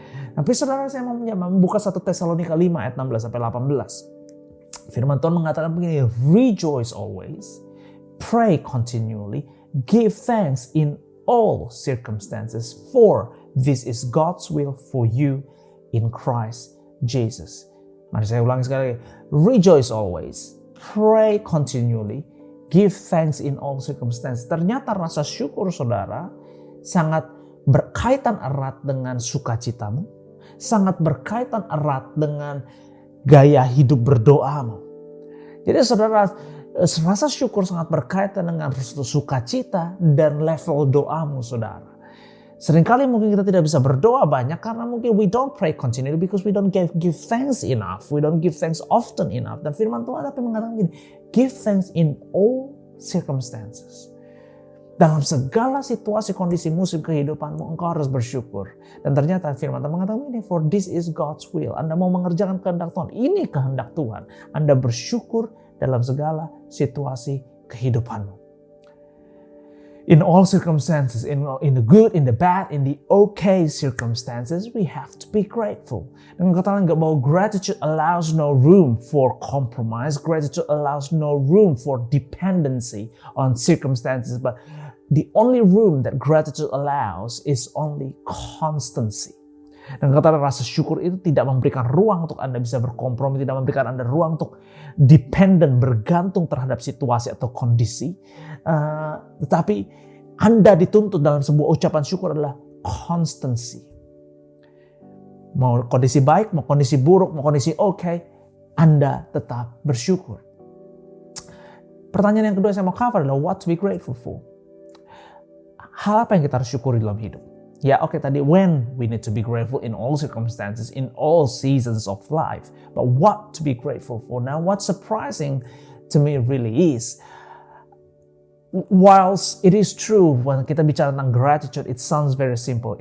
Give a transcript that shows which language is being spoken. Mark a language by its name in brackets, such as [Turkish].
[Indonesian] Tapi saudara, saya mau membuka 1 Tesalonika 5 ayat 16 sampai 18. Firman Tuhan mengatakan begini, [English] rejoice always, pray continually, Give thanks in all circumstances, for this is God's will for you in Christ Jesus. [Indonesian] Mari saya ulangi sekali lagi. [English] Rejoice always, pray continually, give thanks in all circumstances. [Indonesian] Ternyata rasa syukur saudara sangat berkaitan erat dengan sukacitamu, sangat berkaitan erat dengan gaya hidup berdoamu. Jadi saudara, rasa syukur sangat berkaitan dengan sukacita dan level doamu saudara. Seringkali mungkin kita tidak bisa berdoa banyak karena mungkin [English] we don't pray continually because we don't give thanks enough. We don't give thanks often enough. [Indonesian] Dan firman Tuhan tapi mengatakan gini, [English] give thanks in all circumstances. [Indonesian] Dalam segala situasi, kondisi, musim kehidupanmu, engkau harus bersyukur. Dan ternyata firman Tuhan mengatakan ini, [English] for this is God's will. [Indonesian] Anda mau mengerjakan kehendak Tuhan, ini kehendak Tuhan. Anda bersyukur dalam segala situasi kehidupanmu. [English] In all circumstances, in the good, in the bad, in the okay circumstances, we have to be grateful. [Indonesian] Dengan kata lain, bahwa [English] gratitude allows no room for compromise. Gratitude allows no room for dependency on circumstances. But the only room that gratitude allows is only constancy. [Indonesian] Dan kata rasa syukur itu tidak memberikan ruang untuk Anda bisa berkompromi, tidak memberikan Anda ruang untuk dependent, bergantung terhadap situasi atau kondisi. Tetapi Anda dituntut dalam sebuah ucapan syukur adalah constancy. Mau kondisi baik, mau kondisi buruk, mau kondisi oke, Anda tetap bersyukur. Pertanyaan yang kedua saya mau cover adalah [English] what to be grateful for. [Indonesian] Hal apa yang kita harus syukuri dalam hidup? Ya oke, tadi [English] when we need to be grateful in all circumstances, in all seasons of life. But what to be grateful for? Now what's surprising to me really is, whilst it is true when [Indonesian] kita bicara tentang [English] gratitude, it sounds very simple.